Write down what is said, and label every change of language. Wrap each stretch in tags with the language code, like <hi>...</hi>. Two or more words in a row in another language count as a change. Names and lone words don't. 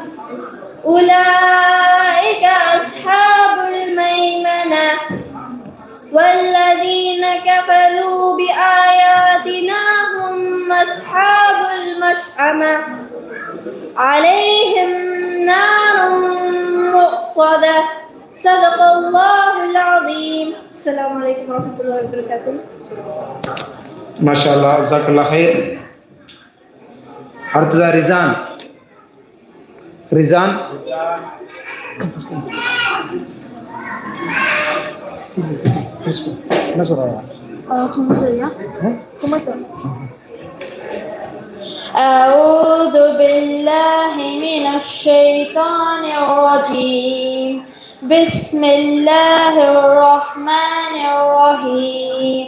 <ar>أولئك أصحاب الميمنة والذين كفروا بآياتنا هم أصحاب المشأمة عليهم نار مؤصدة صدق الله العظيم. السلام عليكم ورحمة الله وبركاته. ما شاء الله، جزاك الله خير.</ar> <ta>அடுத்ததா ரிசான். ரிசான் என்ன சொல்றாங்க?</ta> <ar>أعوذ بالله من الشيطان الرجيم. بسم الله الرحمن الرحيم.</ar>